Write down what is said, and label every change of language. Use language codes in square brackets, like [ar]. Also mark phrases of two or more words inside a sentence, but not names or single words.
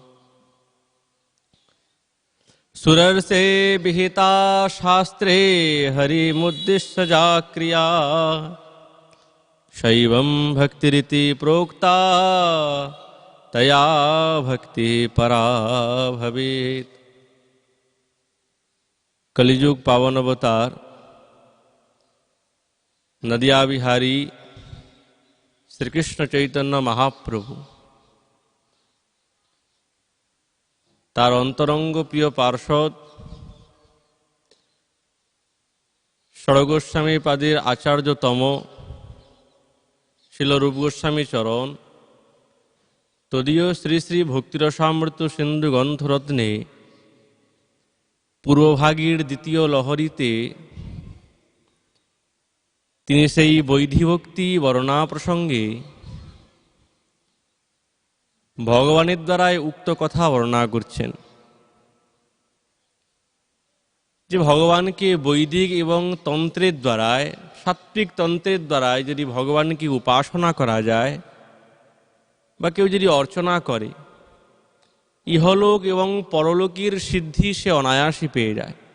[sa] सुरर्षे विहिता शास्त्रे हरिमुद्दिश्य जा क्रिया शैवं भक्तिरिति प्रोक्ता तया भक्ति परा भवेत्। [bn] কলিযুগ পাবন অবতার নদীয়া বিহারী শ্রী কৃষ্ণ চৈতন্য মহাপ্রভু তাঁর অন্তরঙ্গ প্রিয় পার্ষদ ষড়গোস্বামী পাদের আচার্যতম শ্রীল রূপ গোস্বামী চরণ তদীয় শ্রী শ্রী ভক্তিরসামৃত সিন্ধু গ্রন্থরত্নে পূর্বভাগের দ্বিতীয় লহরীতে তিনি সেই বৈধীভক্তি বর্ণনা প্রসঙ্গে ভগবানের দ্বারায় উক্ত কথা বর্ণনা করছেন যে ভগবানকে বৈদিক এবং তন্ত্রের দ্বারায় সাত্বিক তন্ত্রের দ্বারায় যদি ভগবানকে উপাসনা করা যায় বা কেউ যদি অর্চনা করে ইহলোক এবং পরলোকের সিদ্ধি সে অনায়াসে পেয়ে যায়।